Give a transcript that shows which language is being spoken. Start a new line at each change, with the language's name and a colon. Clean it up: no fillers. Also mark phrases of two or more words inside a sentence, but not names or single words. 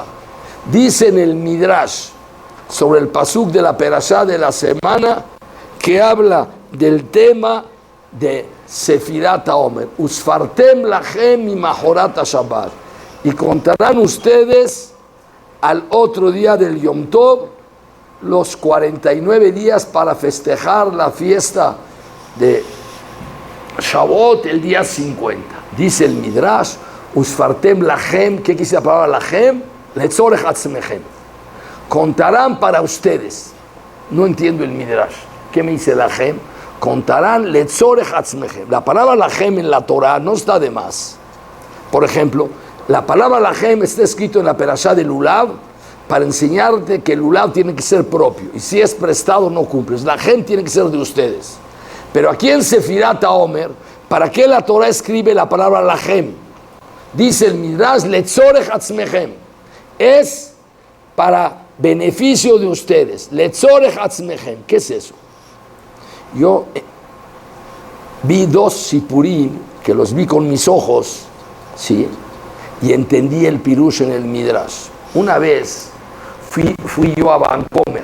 Spanish: Dice en el Midrash, sobre el pasuk de la perashá de la semana, que habla del tema de
Hebrew: ספירת העומר, וספרתם לכם ממחרת השבת,
Spanish: y contarán ustedes al otro día del Yom Tov los 49 días para festejar la fiesta de Shavuot, el día 50. Dice el Midrash,
Hebrew: וספרתם לכם,
Spanish: ¿qué quiere la palabra lachem?
Hebrew: לצורך עצמכם.
Spanish: Contarán para ustedes. No entiendo el Midrash. ¿Qué me dice lachem? Contarán
Hebrew: לצורך עצמכם.
Spanish: La palabra lachem en la Torah no está de más. Por ejemplo, la palabra lachem está escrito en la perashá de Lulav para enseñarte que el Lulav tiene que ser propio. Y si es prestado, no cumples. Lachem tiene que ser de ustedes. Pero aquí en
Hebrew: ספירת העומר,
Spanish: ¿para qué la Torah escribe la palabra lachem? Dice el Midrash,
Hebrew: לצורך עצמכם.
Spanish: Es para beneficio de ustedes.
Hebrew: לצורך עצמכם.
Spanish: ¿Qué es eso? Yo vi 2 sipurim, que los vi con mis ojos, ¿sí? Y entendí el pirush en el Midrash. Una vez fui yo a Bancomer.